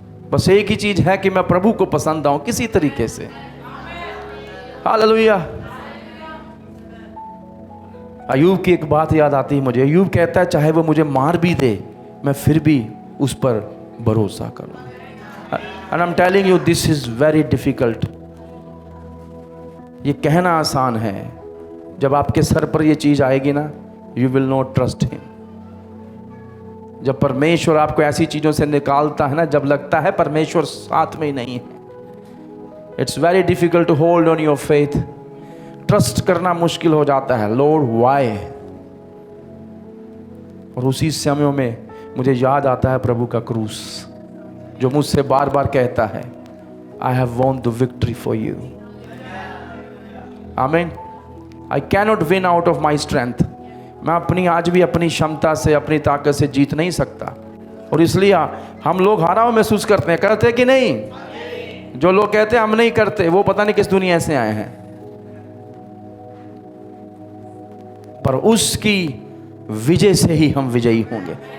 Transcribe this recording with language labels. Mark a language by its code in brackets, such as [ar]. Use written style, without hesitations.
[hi] बस एक ही चीज है कि मैं प्रभु को पसंद आऊं किसी तरीके से। हालेलुया। अय्यूब की एक बात याद आती है मुझे। अय्यूब कहता है चाहे वो मुझे मार भी दे, मैं फिर भी उस पर भरोसा करूं। [en] And I'm telling you, this is very difficult. [hi] ये कहना आसान है, जब आपके सर पर ये चीज आएगी ना, [en] you will not trust him. [hi] जब परमेश्वर आपको ऐसी चीजों से निकालता है ना, जब लगता है परमेश्वर साथ में ही नहीं है, [en] it's very difficult to hold on your faith. [hi] Trust करना मुश्किल हो जाता है। [en] Lord, why? [hi] और उसी समय में मुझे याद आता है प्रभु का क्रूस, जो मुझसे बार बार कहता है [en] I have won the victory for you. Amen. I cannot win out of my strength. [hi] मैं अपनी आज भी अपनी क्षमता से, अपनी ताकत से जीत नहीं सकता। और इसलिए हम लोग हारा हुआ महसूस करते हैं, करते कि नहीं? जो लोग कहते हैं हम नहीं करते, वो पता नहीं किस दुनिया से आए हैं। पर उसकी विजय से ही हम विजयी होंगे।